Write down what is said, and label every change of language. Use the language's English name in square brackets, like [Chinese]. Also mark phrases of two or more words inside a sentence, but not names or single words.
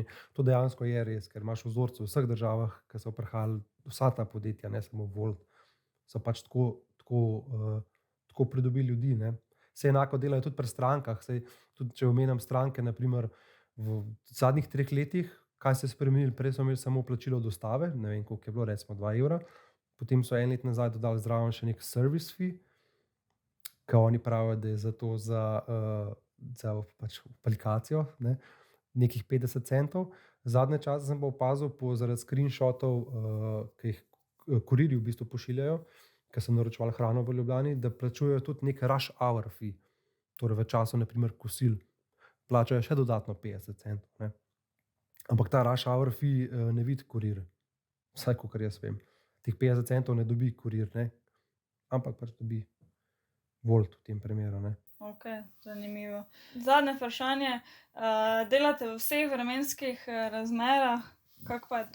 [Slovenian] To dejansko je res, ker imaš vzorce v vseh državah, ki so prihajali, vsa ta podjetja, ne samo Wolt, so pač tako pridobili ljudi, ne. Saj enako delajo tudi pri strankah, saj tudi če omenjam stranke, na primer v zadnjih 3 letih, kaj se je spremenilo, prej smo imeli samo plačilo dostave, ne vem, koliko je bilo, recimo 2 evra, potem so 1 let nazaj dodali zraven še neki [English] service fee, [Slovenian] ke oni pravijo, da je za to za pač aplikacijo, ne, nekih 50 centov. Zadnje čase sem pa opazil zaradi screenshotov, ke jih kurirji v bistvu pošiljajo, ke so naročevali hrano v Ljubljani, da plačujejo tudi neki [English] rush hour fee, [Slovenian] torej v času na primer kosil plačajo še dodatno 50 centov, ne. Ampak ta [English] rush hour fee [Slovenian] ne vidi kurir, vsaj kakor jaz vem. Teh 50 centov ne dobi kurir, ne, ampak pač dobi Wolt v tem primeru, ne. Ok, zanimivo. Zadnje vprašanje, delate v vseh vremenskih razmerah, kako pa je to?